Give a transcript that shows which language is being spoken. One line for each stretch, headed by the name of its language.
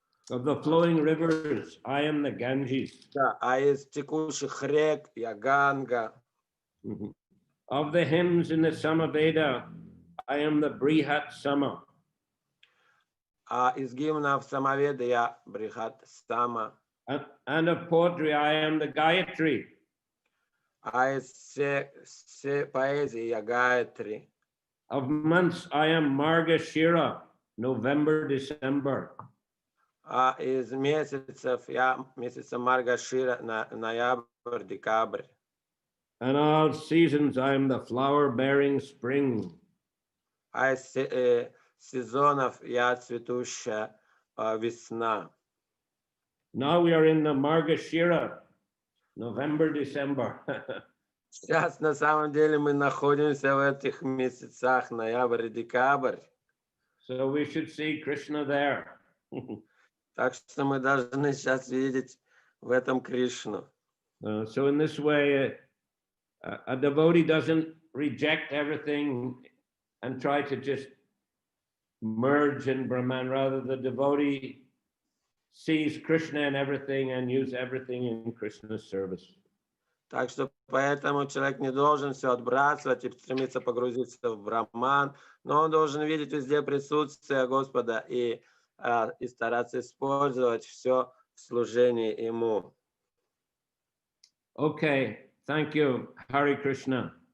English: Of the flowing rivers, I am the Ganges.
Russian: Да, а из текущих рек я Ганга.
English: Of the hymns in the Samaveda, I am the Brihat Sama.
Russian: А из гимнов Самаведа я Брихат Сама.
English: And of poetry, I am the Gayatri.
Russian: А из все поэзии я Гаятри.
English: Of months, I am Margashira, November, December.
Russian: А из месяцев я месяца Маргашира, ноябрь, декабрь.
English: And all seasons, I am the flower-bearing spring.
Russian: А из сезонов я цветущая весна.
English: Now we are in the Margashira, November, December.
Russian: Сейчас на самом деле мы находимся в этих месяцах ноябрь и декабрь.
English: So we should see Krishna there.
Russian: Так что мы должны сейчас видеть в этом Кришну.
English: So in this way, a devotee doesn't reject everything and try to just merge in Brahman. Rather, the devotee sees Krishna in everything and use everything in Krishna's service.
Russian: Так что поэтому человек не должен все отбрасывать и стремиться погрузиться в Брахман, но он должен видеть везде присутствие Господа и стараться использовать все в служении Ему.
English: Okay, thank you, Hare Krishna.